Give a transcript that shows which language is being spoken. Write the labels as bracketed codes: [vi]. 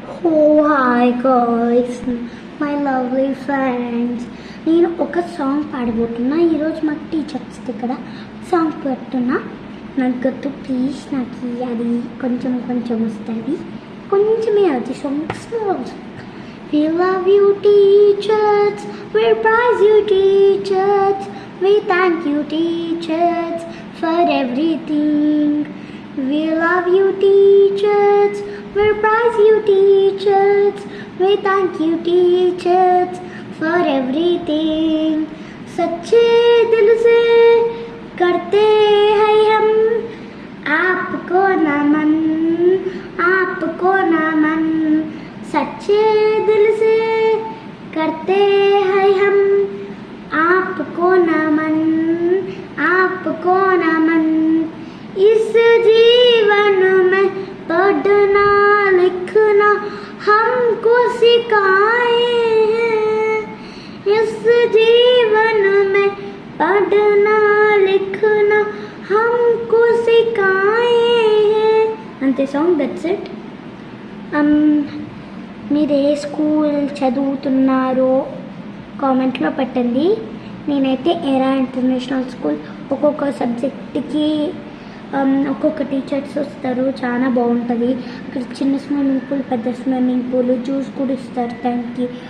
[en] Oh hi guys, my lovely friends. [te] నేను ఒక song పాడబోతున్నా. ఈరోజు మాకు టీచర్స్ దగ్గర సాంగ్ పెడుతున్నా. నాకు గుర్తు ప్లీజ్ నాకు అది కొంచెం వస్తుంది, కొంచెమే అది song small. [en] We love you teachers, we praise you teachers, we thank you teachers for everything. We love you teachers, we praise you teachers, we thank you teachers for everything. [hi] सच्चे दिल से करते हैं हम आपको नमन, आपको नमन. सच्चे दिल से करते हैं हम आपको नमन, आपको नमन. इस जीवन में पढ़ना लिखना हमको सिखाए हैं. इस जीवन में पढ़ना लिखना हमको सिखाए हैं. [te] అంతే సాంగ్, [en] That's it. [te] మీరు ఏ స్కూల్ చదువుతున్నారో కామెంట్లో పెట్టండి. నేనైతే ఎరా ఇంటర్నేషనల్ స్కూల్. ఒక్కొక్క సబ్జెక్ట్కి ఒక్కొక్క టీచర్స్ వస్తారు, చాలా బాగుంటుంది. అక్కడ చిన్న స్విమ్మింగ్ పూల్, పెద్ద స్విమ్మింగ్ పూల్, జ్యూస్ కూడా ఇస్తారు టైంకి.